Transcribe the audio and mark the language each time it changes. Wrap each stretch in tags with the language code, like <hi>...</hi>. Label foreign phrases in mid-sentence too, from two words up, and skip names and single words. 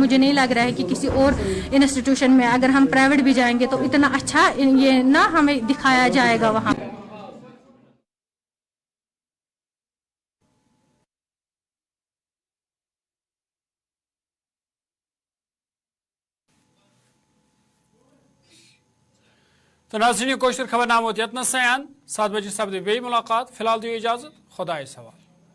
<ur>مجھے نہیں لگ رہا ہے کہ کسی اور انسٹیٹیوشن میں اگر ہم پرائیویٹ بھی جائیں گے تو اتنا اچھا یہ نہ ہمیں دکھایا جائے گا وہاں.</ur> <ks>تو ناظرین کوشر خبر نامہ یتنس 7 بجے سپد بی ملاقات. فی الحال دیو اجازت, خدائے سوال.</ks>